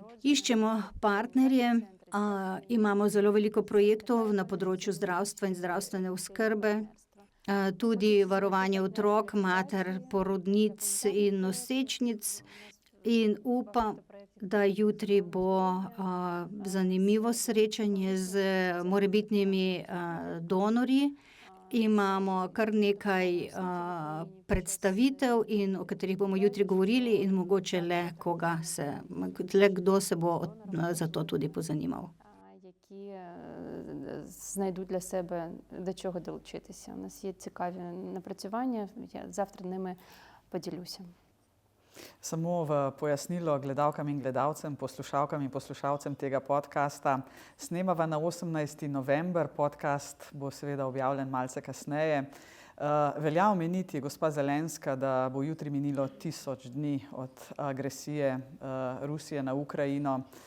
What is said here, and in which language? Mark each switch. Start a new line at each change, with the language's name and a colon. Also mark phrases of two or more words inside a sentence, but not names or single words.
Slovenian: Iščemo partnerje, imamo zelo veliko projektov na področju zdravstva in zdravstvene oskrbe, tudi varovanje otrok, mater, porodnic in nosečnic in upam, da jutri bo zanimivo srečanje z morebitnimi donorji. Imamo kar nekaj predstavitev, o katerih bomo jutri govorili in mogoče kdo se bo za to tudi pozanimal.
Ukrainian: Які знайдуть для себе до чого долучитися. У нас є цікаві напрацювання, я завтра ними поділюся.
Slovenian: Samo v pojasnilo gledalkam in gledalcem, poslušalkam in poslušalcem tega podcasta. Snemava na 18. november, podcast bo seveda objavljen malce kasneje. Velja omeniti, gospa Zelenska, da bo jutri minilo 1000 dni od agresije Rusije na Ukrajino.